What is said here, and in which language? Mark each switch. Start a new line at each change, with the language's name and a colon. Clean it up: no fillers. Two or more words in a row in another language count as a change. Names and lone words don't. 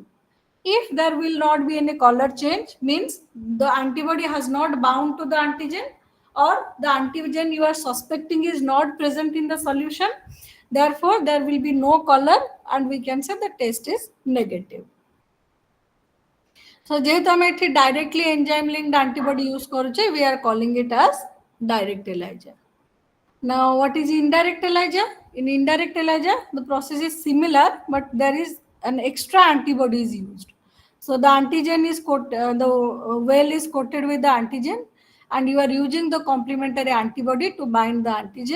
English: If there will not be any color change, means the antibody has not bound to the antigen, or the antigen you are suspecting is not present in the solution. Therefore, there will be no color and we can say the test is negative. So,
Odia: ଯେହେତୁ ଆମ ଏଠି
English: directly enzyme linked antibody use करुचे, we are calling it as direct ELISA. Now, what is indirect ELISA? In indirect ELISA, the process is similar, but there is an extra antibody is used. So the antigen is the well is coated with the antigen, and you are using the complementary antibody to bind the antigen.